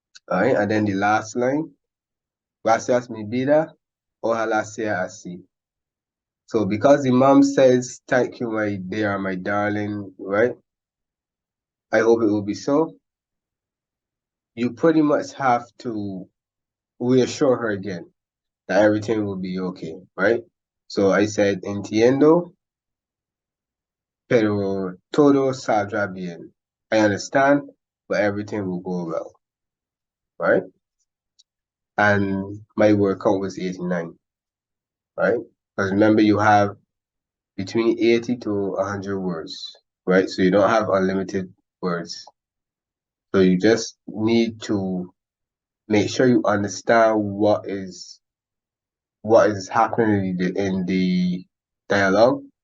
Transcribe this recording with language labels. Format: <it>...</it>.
<en>All right, and then the last line,</en> <es>gracias mi vida, ojalá sea así.</es> <en>So because Imam says, thank you, my dear, my darling, right? I hope it will be so. You pretty much have to reassure her again that everything will be okay, right? So I said,</en> <es>entiendo, pero todo saldrá bien.</es> <en>I understand, but everything will go well, right? And my word count was 89, right? Because remember, you have between 80 to 100 words, right? So you don't have unlimited words. So you just need to make sure you understand what is happening in the dialogue.</en>